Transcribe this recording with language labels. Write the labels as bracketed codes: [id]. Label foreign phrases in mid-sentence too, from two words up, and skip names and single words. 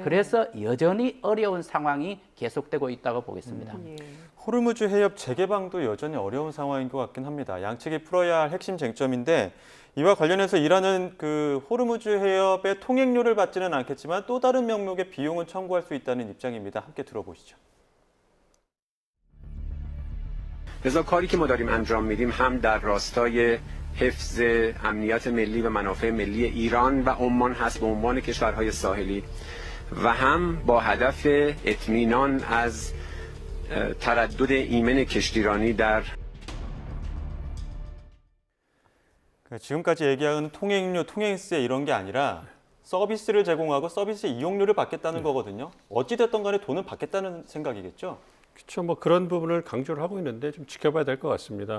[ko] 그래서 여전히 어려운 상황이 계속되고 있다고 보겠습니다. 호르무즈 해협 재개방도 여전히 어려운 상황인 것 같긴 합니다. 양측이 풀어야 할 핵심 쟁점인데 이와 관련해서 이란은 그 호르무즈 해협의 통행료를 받지는 않겠지만 또 다른 명목의 비용은 청구할 수 있다는 입장입니다. 함께 들어보시죠. [fa] لذا کاری که ما داریم انجام میدیم هم در راستای حفظ امنیت ملی و منافع ملی ایران و عمان هست به عنوان کشورهای ساحلی و هم با هدف اطمینان از تردد ایمن کشتیرانی در [ko] 지금까지 얘기하는 통행료, 통행세 이런 게 아니라 서비스를 제공하고 서비스 이용료를 받겠다는 거거든요. 어찌됐든 간에 돈은 받겠다는 생각이겠죠? 그렇죠. 뭐 그런 부분을 강조를 하고 있는데 좀 지켜봐야 될 것 같습니다.